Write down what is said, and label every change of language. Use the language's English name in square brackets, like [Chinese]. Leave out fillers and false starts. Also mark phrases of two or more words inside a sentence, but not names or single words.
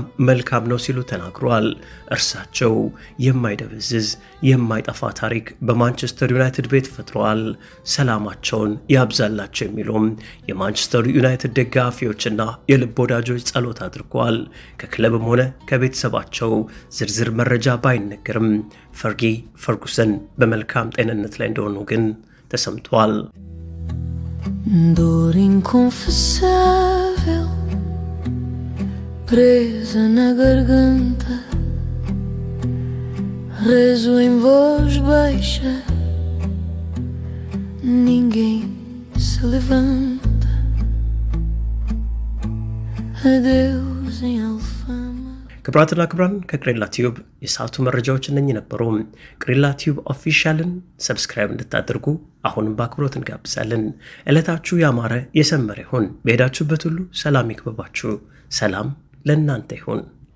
[Amharic] መልካም ነው ሲሉ ተናግረዋል። እርሳቸው የማይደበዝዝ የማይጠፋ ታሪክ በማንቸስተር ዩናይትድ ቤት ፈጥረዋል። ሰላማቸውን ያብዛላቸው የሚሉም የማንቸስተር ዩናይትድ ደጋፊዎችና የልብ ወዳጆች ጸሎት አድርገዋል። ከክለብም ሆነ ከቤተሰባቸው ዝርዝር መረጃ ባይነገርም ፈርጊ ፈርጉሰን በመልካም ጤንነት ላይ እንደሆኑ ግን ተሰምቷል። [Portuguese] dor inconfessável presa na garganta, rezo em voz baixa, ninguém se levanta, adeus em alfama. [Amharic] ክብራትና ክብራን ከቅሪላ ቲዩብ የሰዓቱ መረጃዎች እነኚህ ነበሩ። ቅሪላ ቲዩብ ኦፊሻልን ሰብስክራይብ እንድታደርጉ አሁንም በአክብሮት እንጋብዛለን። ዕለታችሁ ያማረ የሰመረ ይሁን። በሄዳችሁበት ሁሉ ሰላም ይክበባችሁ። ሰላም ለእናንተ ይሁን።